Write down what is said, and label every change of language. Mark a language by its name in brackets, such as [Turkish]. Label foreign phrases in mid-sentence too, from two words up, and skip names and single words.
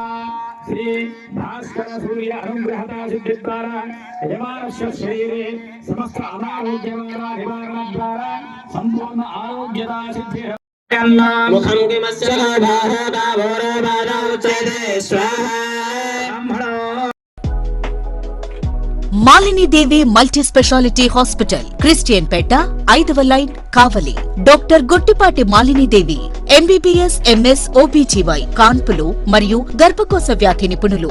[Sanskrit] श्री भास्कर सूर्य अनुग्रहता सिद्धिद्वारा यजमानस्य शरीरे समस्त अनारोग्यमाना निवारणद्वारा संपूर्ण आरोग्यता सिद्धिः. मुखं किमस्य भावोरबाधोच्यते स्वाहा. [Telugu] మాలినీదేవి [English] multi speciality hospital, [Telugu] క్రిస్టియన్ పేట, 5వ లైన్, కావలి. డాక్టర్ గొట్టిపాటి మాలినీదేవి [English] MBBS MS OBGY [Telugu] కాన్పులు మరియు గర్భకోశ వ్యాధి నిపుణులు.